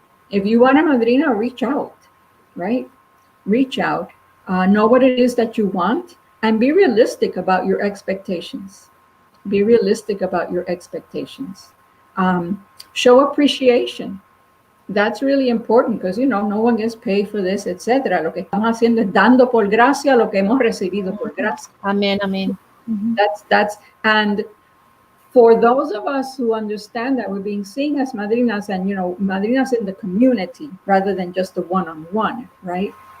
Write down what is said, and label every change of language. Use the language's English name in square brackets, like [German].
[English] If you want a madrina, reach out, right? Reach out, know what it is that you want, and be realistic about your expectations. Be realistic about your expectations. Show appreciation. That's really important because, no one gets paid for this, etc. [Spanish] Lo que estamos haciendo es dando por gracia lo que hemos recibido por gracia. [English] Amen, amen. And for those of us who understand that we're being seen as madrinas and, madrinas in the community rather than just the one-on-one, right?